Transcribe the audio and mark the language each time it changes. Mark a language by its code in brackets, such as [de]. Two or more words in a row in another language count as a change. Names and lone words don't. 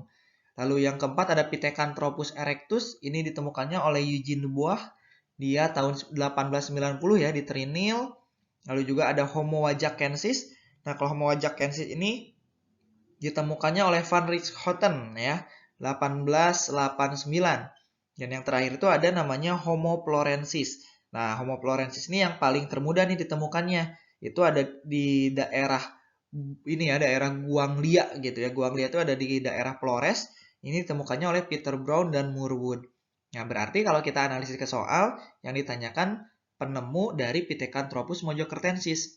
[id] Lalu yang keempat ada Pithecanthropus erectus. Ini ditemukannya oleh Eugene Dubois. Dia tahun 1890 ya di Trinil. Lalu juga ada Homo wajakensis. Nah, kalau Homo wajakensis ini ditemukannya oleh Van Richthofen ya 1889. Dan yang terakhir itu ada namanya Homo florensis. Nah, Homo florensis ini yang paling termuda nih ditemukannya. Itu ada di daerah ini ya, daerah Guanglia gitu ya. Guanglia itu ada di daerah Flores. Ini ditemukannya oleh Peter Brown dan Moorwood. Nah, berarti kalau kita analisis ke soal yang ditanyakan penemu dari Pithecanthropus mojokertensis.